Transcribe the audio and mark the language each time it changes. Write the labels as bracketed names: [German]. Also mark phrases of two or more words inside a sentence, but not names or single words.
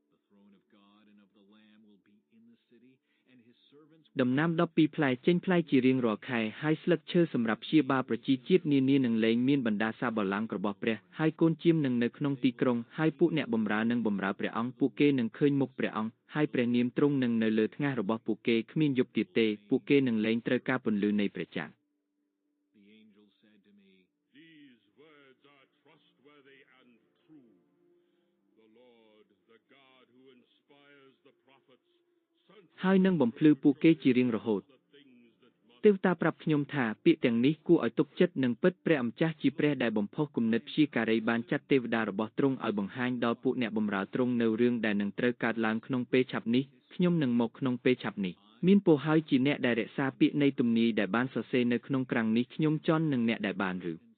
[Khmer] ដំណាំ12ផ្លែចេញផ្លែជារៀងរាល់ខែហើយស្លឹកឈើសម្រាប់ព្យាបាលប្រជាជាតិនានានឹងលែងមានបណ្ដាសាបល្ល័ង្ករបស់ព្រះហើយកូនជាមនឹងនៅក្នុងទីក្រុងហើយពួកអ្នកបម្រើនឹងបម្រើព្រះអង្គពួកគេនឹងឃើញមុខព្រះអង្គហើយព្រះនាមទ្រង់នឹងនៅលើថ្ងាសរបស់ពួកគេគ្មានយប់ទៀតទេពួកគេនឹងលែងត្រូវការពន្លឺនៃព្រះច័ន្ទ [English] These words are trustworthy and true. The Lord, the God who inspires the prophets, [Khmer] ហើយនឹងបំភ្លឺពួកគេជារៀងរហូតទេវតាប្រាប់ខ្ញុំថាពាក្យទាំងនេះគួរឲ្យទុកចិត្តនិងពិតព្រះអម្ចាស់ជាព្រះ ដែលបំផុសគំនិតព្យាការីបានចាត់ទេវតារបស់ទ្រង់ឲ្យបង្ហាញដល់ពួកអ្នកបម្រើទ្រង់នៅរឿងដែលនឹងត្រូវកើតឡើងក្នុងពេលឆាប់នេះខ្ញុំនឹងមកក្នុងពេលឆាប់នេះមានពរហើយជាអ្នកដែលរក្សាពាក្យនៃទំនាយដែលបានសរសេរនៅក្នុងក្រាំងនេះខ្ញុំចន់នឹងអ្នកដែលបានឬ